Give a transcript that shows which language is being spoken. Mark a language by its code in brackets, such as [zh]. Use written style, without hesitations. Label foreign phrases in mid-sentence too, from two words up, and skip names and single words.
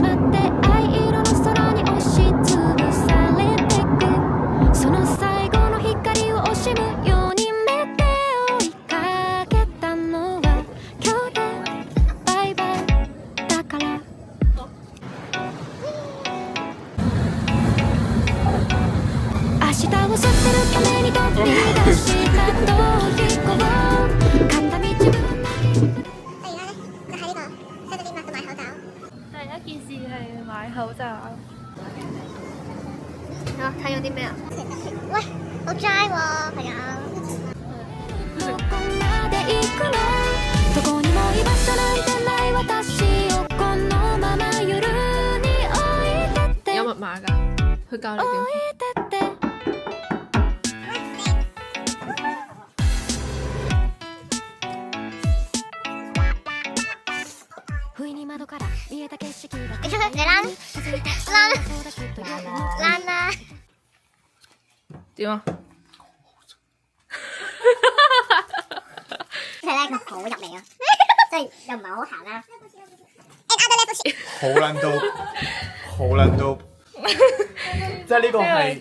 [ja] まって藍色の空に押しつぶされてくその最後の光を惜しむように目で追いかけたのは今日でバイバイだから明日を捨てるために飛び出した逃避行片道分 [yue] 第一件事係買口罩。睇咗啲咩啊？喂，好 dry 喎，朋友。 [ja] どこまで行くの？どこにも居場所なんてない私をこのまま夜に置いてって。 [yue] 有密碼㗎，佢教你點。 [ja] 置いてって。不意に窓から見えた景色が。 [yue] 你躝啦！點啊？佢咧佢好入味啊，即係又唔係好鹹啦。好撚到，好撚到，即係呢個係